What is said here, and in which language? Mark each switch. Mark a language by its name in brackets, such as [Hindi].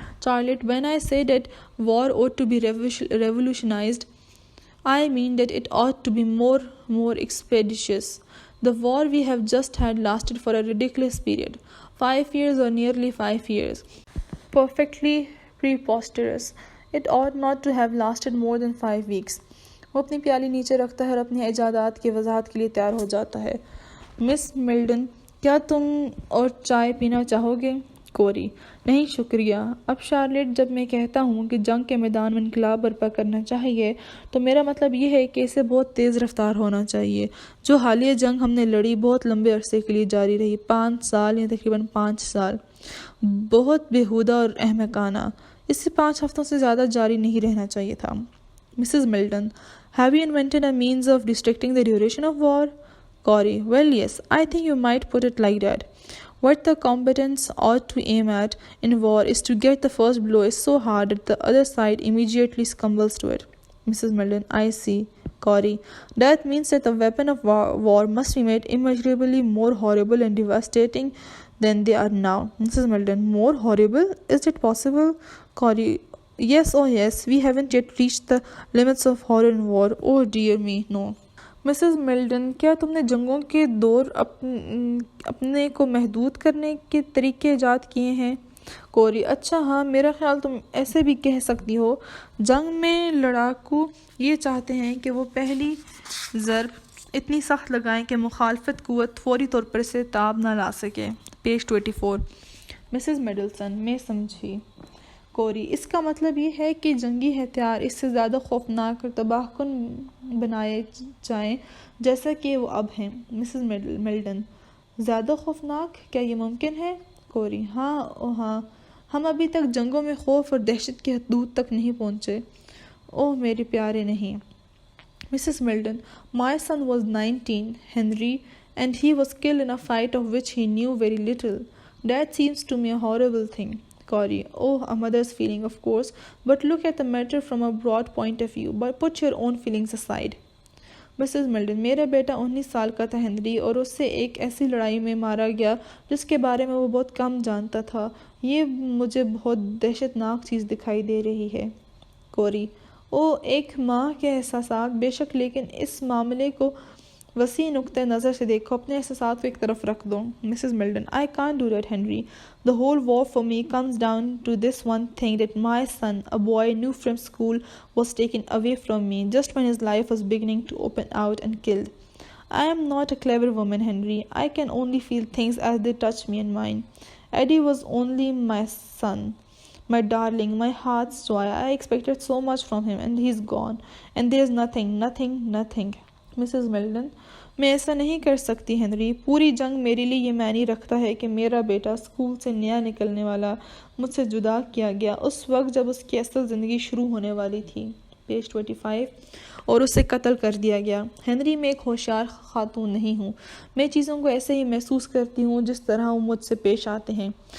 [English] Charlotte, when I say that war ought to be revolutionized, I mean that it ought to be more expeditious. The war we have just had lasted for a ridiculous period. 5 years or nearly 5 years. Perfectly preposterous. It ought not to have lasted more than 5 weeks. [Hindi] वो अपनी प्याली नीचे रखता है और अपनी इजादात की वजाहत के लिए तैयार हो जाता है। मिस मिल्डन, क्या तुम और चाय पीना चाहोगे? कोरी, नहीं शुक्रिया। अब शार्लेट, जब मैं कहता हूँ कि जंग के मैदान में इनकलाब बर्पा करना चाहिए, तो मेरा मतलब ये है कि इसे बहुत तेज़ रफ्तार होना चाहिए। जो हालिया जंग हमने लड़ी बहुत लंबे अरसे के लिए जारी रही, 5 साल या तकरीबन 5 साल, बहुत बेहुदा और अहमकाना। इससे 5 हफ्तों से ज़्यादा जारी नहीं रहना चाहिए था। [English] Mrs Milton, have you invented a means of districting the duration of war? Corey, well, yes, I think you might put it like that. What the combatants ought to aim at in war is to get the first blow is so hard that the other side immediately succumbs to it. Mrs. Milton, I see. Corey, that means that the weapon of war must be made immeasurably more horrible and devastating than they are now. Mrs. Milton, more horrible? Is it possible? Corey, yes, oh yes, we haven't yet reached the limits of horror in war. Oh dear me, no. [Hindi] Mrs Milton, क्या तुमने जंगों के दौर अपने को महदूद करने के तरीके ईजाद किए हैं? कोरी, अच्छा हाँ, मेरा ख्याल तुम ऐसे भी कह सकती हो। जंग में लड़ाकू ये चाहते हैं कि वो पहली ज़रब इतनी सख्त लगाएं कि मुखालफत कुव्वत फौरी तौर पर से ताब ना ला सके। पेज 24. मिसेस मिडलसन, मैं समझी। कोरी, इसका मतलब ये है कि जंगी हथियार इससे ज़्यादा खौफनाक और तबाहकुन बनाए जाएं जैसा कि वो अब हैं। मिसेस मिल्टन, ज़्यादा खौफनाक, क्या ये मुमकिन है? कोरी, हाँ ओह हाँ, हम अभी तक जंगों में खौफ और दहशत की हदूद तक नहीं पहुँचे। ओह मेरे प्यारे, नहीं। [English] Mrs Milton, my son was 19, Henry, and he was killed in a fight of which he knew very little. That seems to me a horrible thing. Corey, oh, a mother's feeling, of course, but look at the matter from a broad point of view, but put your own feelings aside. Mrs Milton, मेरा बेटा 19 साल का था Henry, और उससे एक ऐसी लड़ाई में मारा गया जिसके बारे में वो बहुत कम जानता था। ये मुझे बहुत दहशतनाक चीज़ दिखाई दे रही है। कोरी, ओ एक माँ के एहसासात बेशक, लेकिन इस मामले को वसी नुक्ते नज़र से देखो, अपने एहसासात को एक तरफ रख दो। Mrs Milton, I can't do that Henry, the whole war for me comes down to this one thing, that my son, a boy new from school, was taken away from me just when his life was beginning to open out and killed. I am not a clever woman, Henry. I can only feel things as they touch me and mine. Eddie was only my son, my darling, my heart's joy. I expected so much from him, and he's gone. And there's nothing. [Hindi] Mrs Milton, मैं ऐसा नहीं कर सकती Henry. पूरी जंग मेरे लिए ये मायने रखता है कि मेरा बेटा स्कूल से नया निकलने वाला मुझसे जुदा किया गया उस वक्त जब उसकी असल ज़िंदगी शुरू होने वाली थी। पेज 25. और उसे कत्ल कर दिया गया। हेनरी, मैं एक होशियार खातून नहीं हूँ, मैं चीज़ों को ऐसे ही महसूस करती हूँ जिस तरह वो मुझसे पेश आते हैं।